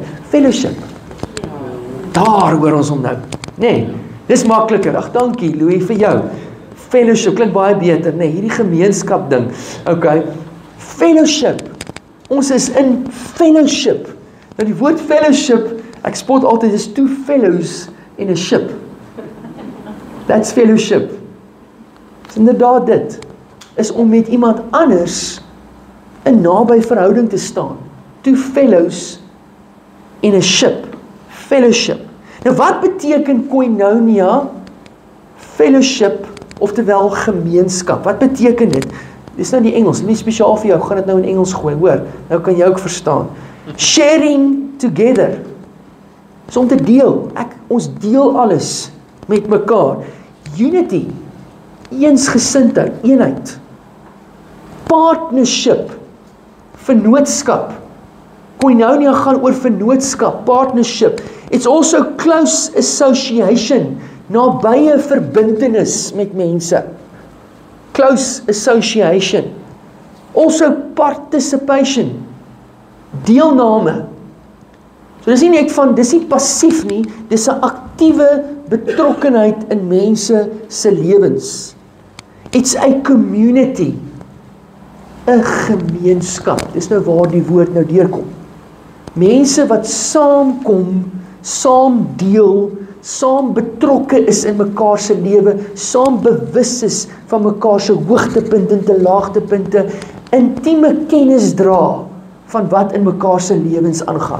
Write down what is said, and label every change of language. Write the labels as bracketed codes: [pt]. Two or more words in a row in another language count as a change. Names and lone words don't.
[af] Fellowship. Daar hoor ons hom nou. Nee, dis makliker. Ag, dankie Louis vir jou. Fellowship klink baie beter, nee, hierdie gemeenskap ding. Okay. Fellowship. Ons is in fellowship. Nou die woord fellowship, ek spot altyd, is [en] two fellows in a ship. That's fellowship. [af] Dis inderdaad dit. Is om met iemand anders in naby verhouding te staan. [en] Two fellows in a ship. Fellowship. [af] Nou wat beteken koinonia? Fellowship, oftewel gemeenskap. Wat beteken dit? Dis nou die Engels, nie spesiaal vir jou, gaan dit nou in Engels gooi, hoor. Nou kan jy ook verstaan. [en] Sharing together. [af] Is om te deel. Ons deel alles met mekaar. [en] Unity. [af] Eensgesindheid, eenheid. Partnership. Vennootskap. Koinonia gaan oor vennootskap, [en] partnership. It's also close association, [af] nabye verbintenis met mense. [en] Close association. Also participation, [af] deelname. So dis nie passief nie, dis 'n aktiewe betrokkenheid in mense se lewens. [en] It's a community, [af] 'n gemeenskap. Dis nou waar die woord nou deurkom. Mense wat saamkom, saam deel, saam betrokke is in mekaar se lewe, saam bewus is van mekaar se hoogtepunte en laagtepunte, intieme kennis dra van wat in mekaar se lewens aangaan.